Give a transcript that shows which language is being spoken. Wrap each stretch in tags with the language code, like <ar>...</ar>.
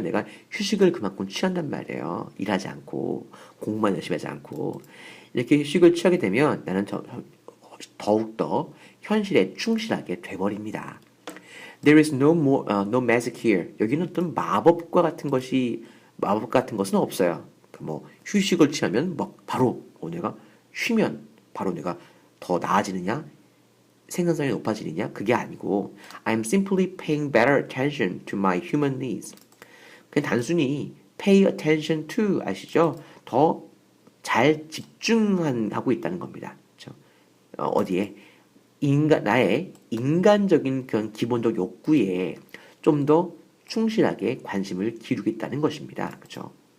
<ko>내가 휴식을 그만큼 취한단 말이에요. 일하지 않고 공부만 열심히 하지 않고 이렇게 휴식을 취하게 되면 나는 더욱더 현실에 충실하게 돼버립니다.</ko> <en>There is no magic here.</en> <ko>여기는 어떤 마법 같은 것은 없어요. 뭐 휴식을 취하면 막 바로 내가 쉬면 바로 내가 더 나아지느냐? 생산성이 높아지느냐? 그게 아니고</ko> <en>I'm simply paying better attention to my human needs.</en> <ko>그냥 단순히</ko> <en>pay attention to</en> <ko>아시죠? 더 잘 집중하고 있다는 겁니다. 그렇죠? 어디에? 나의 인간적인 그런 기본적 욕구에 좀 더 충실하게 관심을 기울이겠다는 것입니다. 그렇죠?</ko>